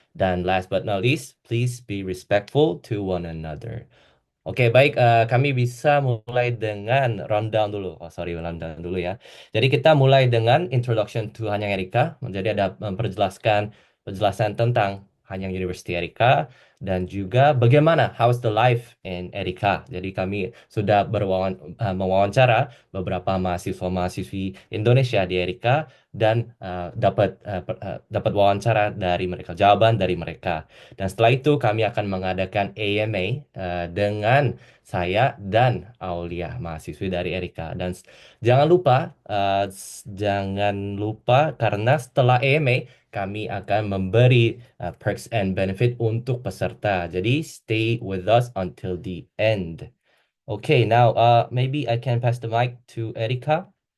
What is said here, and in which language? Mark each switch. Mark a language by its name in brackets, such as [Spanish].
[English] Dan last but not least, please be respectful to one another. [Indonesian] Oke, baik. Kami bisa mulai dengan rundown dulu. Oh, sorry, rundown dulu ya. Jadi kita mulai dengan [English] introduction to [Indonesian] Hanyang Erika. Jadi ada penjelasan tentang Hanyang University Erika dan juga bagaimana [English] how's the life in Erika. [Indonesian] Jadi kami sudah mewawancara beberapa mahasiswa-mahasiswi Indonesia di Erika dan dapat wawancara dari mereka, jawaban dari mereka. Dan setelah itu kami akan mengadakan AMA dengan saya dan Aulia, mahasiswi dari Erika. Dan jangan lupa, jangan lupa karena setelah AMA kami akan memberi [English] perks and benefit [Indonesian] untuk peserta. [English] Jadi stay with us until the end. Okay, now maybe I can pass the mic to Erika.